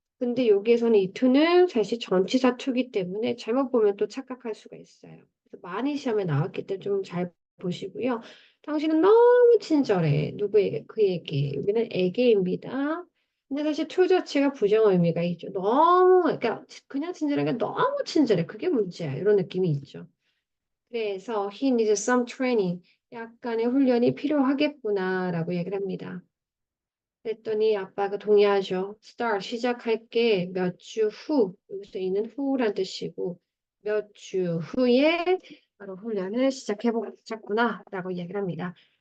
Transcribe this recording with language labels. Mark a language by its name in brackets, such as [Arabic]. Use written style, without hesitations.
[Korean] 근데 여기에서는 이 to는 사실 전치사 to이기 때문에 잘못 보면 또 착각할 수가 있어요. 그래서 많이 시험에 나왔기 때문에 좀 잘 보시고요. 당신은 너무 친절해. 누구에게? 그에게. 여기는 에게입니다. 근데 사실 to 자체가 부정 의미가 있죠. 너무, 그러니까 그냥 친절한 게 너무 친절해. 그게 문제야. 이런 느낌이 있죠. 그래서 [English] he needs some training. [Korean] 약간의 훈련이 필요하겠구나라고 얘기를 합니다. 그랬더니 아빠가 동의하죠. start 시작할게 몇 주 후. 여기서 있는 후란 뜻이고 몇 주 후에 바로 훈련을 시작해보겠구나라고 얘기를 합니다.